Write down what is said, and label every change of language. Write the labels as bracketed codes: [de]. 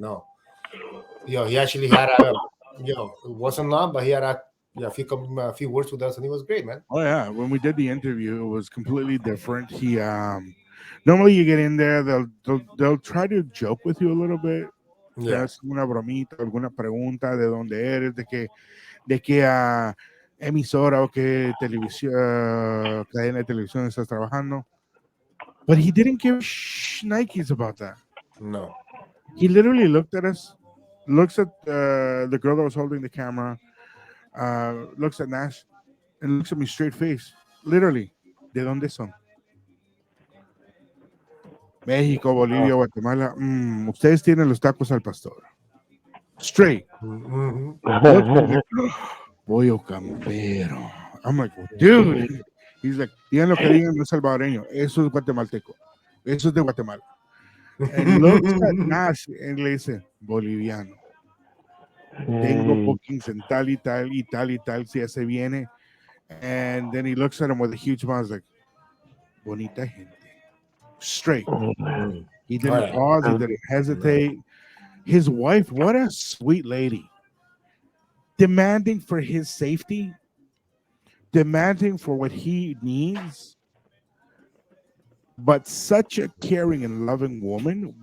[en] No, he actually had it wasn't long, but he had a few words with us, and he was great, man. Oh yeah, when we did the interview, it was completely different. He normally you get in there, they'll try to joke with you a little bit. Te Yeah, [es] hacen una bromita, alguna pregunta de dónde eres, de qué emisora o qué televisión, cadena de televisión estás trabajando. [en] But he didn't give Nikes about that. No. He literally looked at us, looks at the girl that was holding the camera, looks at Nash, and looks at me straight face. [es] Literally, ¿de dónde son? México, Bolivia, Guatemala. Ustedes tienen los tacos al pastor. [en] Straight. Mm-hmm. Look, he's like, [es] pollo campero. [en] I'm like, dude. He's like, [es] digan lo que digan, no es salvadoreño. Eso es guatemalteco. Eso es de Guatemala. [en] And looks at Nash and [es] le dice, boliviano. Tengo bookings en tal y tal y tal y tal, si ese viene. [en] And then he looks at him with a huge smile, like, [es] bonita gente. [en] Straight. He didn't Alright. pause, he didn't hesitate. His wife, what a sweet lady. Demanding for his safety, demanding for what he needs, but such a caring and loving woman.